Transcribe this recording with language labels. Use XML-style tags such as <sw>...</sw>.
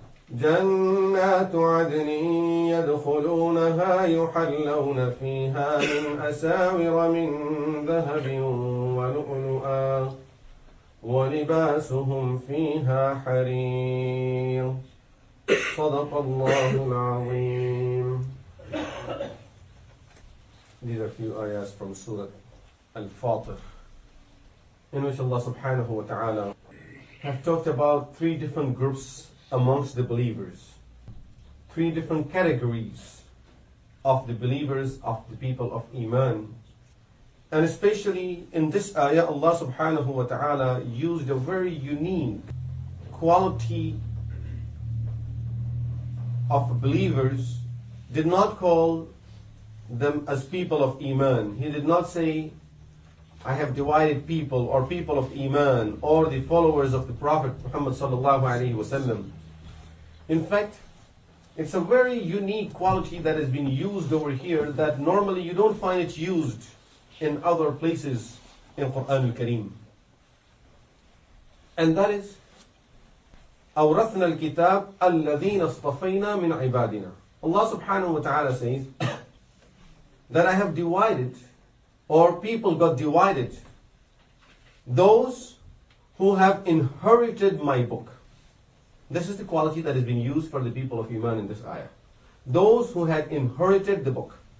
<ar>جنات عدن يدخلونها يحلون فيها من أساور من ذهب ولؤلؤا ولباسهم فيها حرير صدق الله العظيم.</ar> <en>These are a few ayahs from Surah Al-Fatir, in which Allah subhanahu wa ta'ala have talked about three different groups amongst the believers, three different categories of the believers, of the people of Iman. And especially in this ayah, Allah subhanahu wa ta'ala used a very unique quality of believers, did not call them as people of Iman. He did not say, I have divided people or people of Iman or the followers of the Prophet Muhammad sallallahu alayhi wa sallam. In fact, it's a very unique quality that has been used over here that normally you don't find it used in other places in Quran al-Kareem. And that is</en> <ar>أورثنا الكتاب الذين اصطفينا من عبادنا.</ar> <en>Allah subhanahu wa ta'ala says that I have divided, or people got divided, those who have inherited my book. This is the quality that has been used for the people of Iman in this ayah. Those who had inherited the book.</en>